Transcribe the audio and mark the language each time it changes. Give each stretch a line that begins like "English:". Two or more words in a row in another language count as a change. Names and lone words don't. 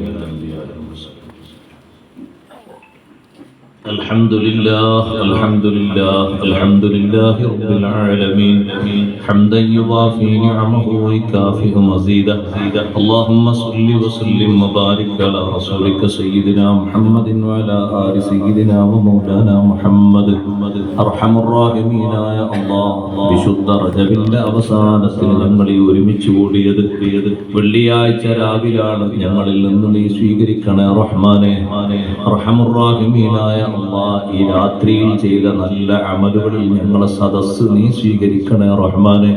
Arabic: الحمد لله الحمد لله الحمد لله رب العالمين حمدا يوافي نعمه ويكافئ مزيده اللهم صل وسلم وبارك على رسولك سيدنا محمد وعلى آل سيدنا ومولانا محمد أرحم الراحمين يا الله
Malayalam: വിശുദ്ധ റജബിന്റെ അവസാനത്തിൽ ഞങ്ങൾ ഈ ഒരുമിച്ച് കൂടിയത് വെള്ളിയാഴ്ച രാവിലാണ്. ഞങ്ങളിൽ നിന്ന് നീ സ്വീകരിക്കണേ റഹ്മാനെ.
Arabic: أرحم الرحيمين
Malayalam: അല്ലാഹ് ഈ രാത്രിയിൽ ചെയ്ത നല്ല അമലുകളിൽ ഞങ്ങളെ സദസ്സ് നീ സ്വീകരിക്കണേ റഹ്മാനെ.